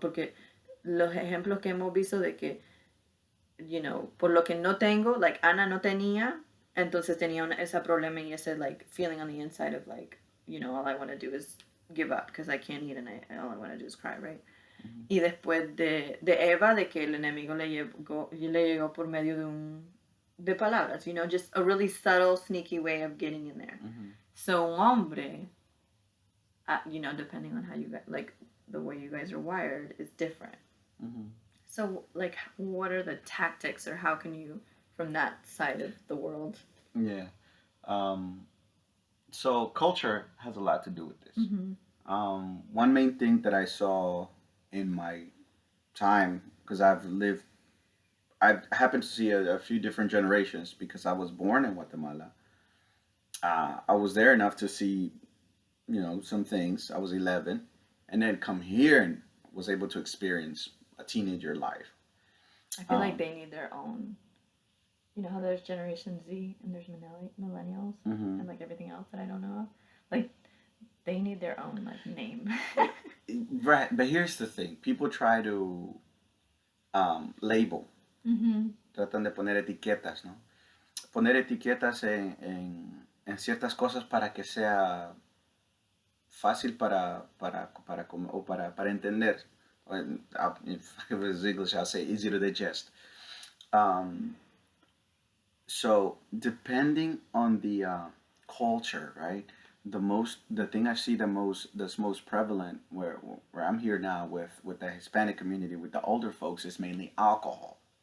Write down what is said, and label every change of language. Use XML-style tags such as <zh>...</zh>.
<en>Porque los ejemplos que hemos visto de que, por lo que no tengo, like Ana no tenía, entonces tenía ese problema y ese like feeling on the inside of like, all I want to do is give up because I can't eat and all I want to do is cry, right?</en> <es>Y después de Eva, de que el enemigo le llegó por medio de palabras, just a really subtle, sneaky way of getting in there.</es> <en>So un hombre, depending on how you guys, like the way you guys are wired, is different. So like, what are the tactics, or how can you, from that side of the world? Yeah. So culture has a lot to do with this. One main thing that I saw in my time, because I've happened to see a few different generations because I was born in Guatemala. I was there enough to see, some things. I was 11, and then come here and was able to experience a teenager life. I feel like they need their own. You know how there's Generation Z and there's millennials and like everything else that I don't know of? Like, They need their own like name. Right, but here's the thing. People try to label.</en> <es>Tratan de poner etiquetas, ¿no? Poner etiquetas en ciertas cosas para que sea fácil para entender.</es> <en>If it was English, I'll say easy to digest. Um, so depending on the culture, right? The thing I see that's most prevalent where I'm here now with the Hispanic community with the older folks is mainly alcohol.</en>